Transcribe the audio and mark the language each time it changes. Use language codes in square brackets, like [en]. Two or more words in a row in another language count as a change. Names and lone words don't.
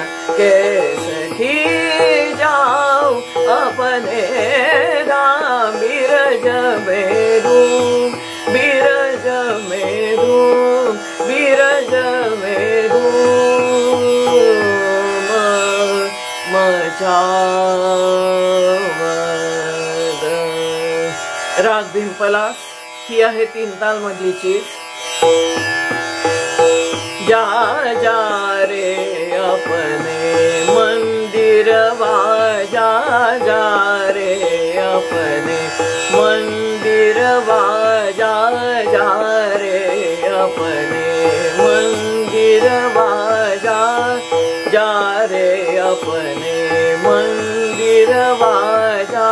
[hi] के सखी जाऊं अपने धाम, बीरज में धूम, बीरज में धूम, बीरज में धूम मचावत। [mr] राग भिंपलास ही आहे 3 ताल मधली चीज। [hi] जा जा रे अपने मंदिर जा जा रे अपने मंदिर जा जा रे अपने मंदिर जा जा रे अपने मंदिर जा।